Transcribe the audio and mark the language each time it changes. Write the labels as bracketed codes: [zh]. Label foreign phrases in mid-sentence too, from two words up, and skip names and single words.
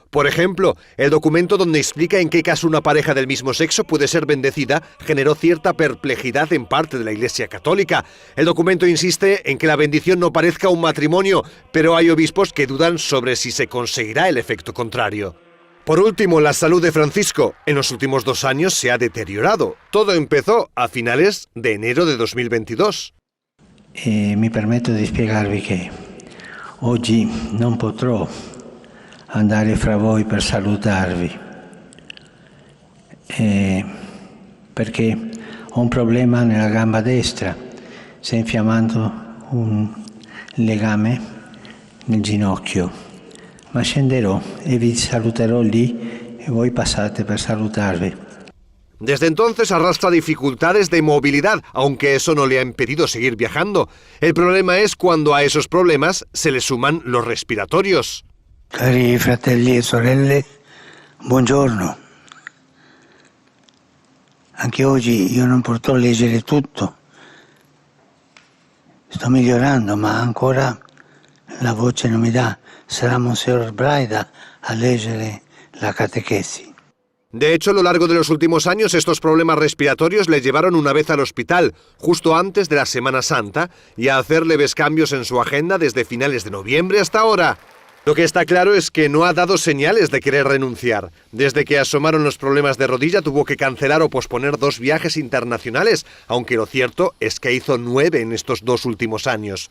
[es] Por ejemplo, el documento donde explica en qué caso una pareja del mismo sexo puede ser bendecida generó cierta perplejidad en parte de la Iglesia Católica. El documento insiste en que la bendición no parezca un matrimonio, pero hay obispos que dudan sobre si se conseguirá el efecto contrario. Por último, la salud de Francisco en los últimos 2 años se ha deteriorado. Todo empezó a finales de enero de 2022. [it] Mi permetto di spiegarvi che oggi non potrò andare fra voi per salutarvi perché ho un problema nella gamba destra, si è infiammando un legame nel ginocchio, ma scenderò e vi saluterò lì e voi passate per salutarvi. [es] Desde entonces arrastra dificultades de movilidad, aunque eso no le ha impedido seguir viajando. El problema es cuando a esos problemas se le suman los respiratorios. [it] Cari fratelli e sorelle, buongiorno. Anche oggi io non potrò leggere tutto. Sto migliorando, ma ancora la voce non mi dà. Sarà Monsignor Braida a leggere la catechesi. [es] De hecho, a lo largo de los últimos años, estos problemas respiratorios le llevaron una vez al hospital, justo antes de la Semana Santa, y a hacer leves cambios en su agenda desde finales de noviembre hasta ahora. Lo que está claro es que no ha dado señales de querer renunciar. Desde que asomaron los problemas de rodilla tuvo que cancelar o posponer 2 viajes internacionales, aunque lo cierto es que hizo 9 en estos 2 últimos años.